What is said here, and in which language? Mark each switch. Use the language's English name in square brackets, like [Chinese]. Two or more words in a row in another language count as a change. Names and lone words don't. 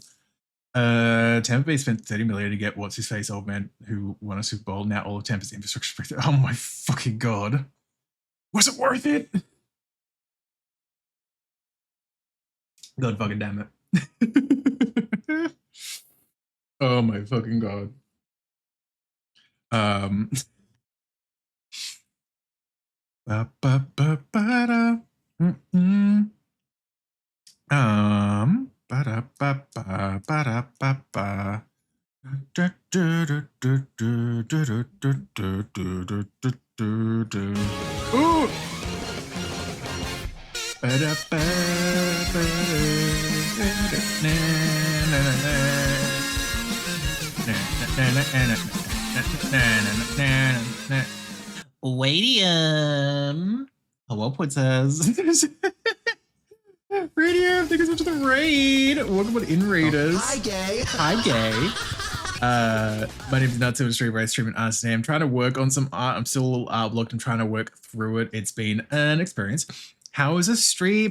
[English] Tampa Bay spent $30 million to get what's his face old man who won a Super Bowl. Now all of Tampa's infrastructure. Oh my fucking god. Was it worth it? God fucking damn it. Oh my fucking god. Ba ba ba ba da. Ba da ba ba ba da ba ba. Da da da da da da da da da da da da. Ooh. Ba da ba ba da. Na na na na. Na na na na na na na na. Wadium. Hello, Princess. Radio, thank you so much for the raid. Welcome on In Raiders. Oh, hi, gay. Hi, gay. My name is Not So Stream. I stream an art today. I'm trying to work on some art. I'm still a little art blocked. I'm trying to work through it. It's been an experience. How is the stream?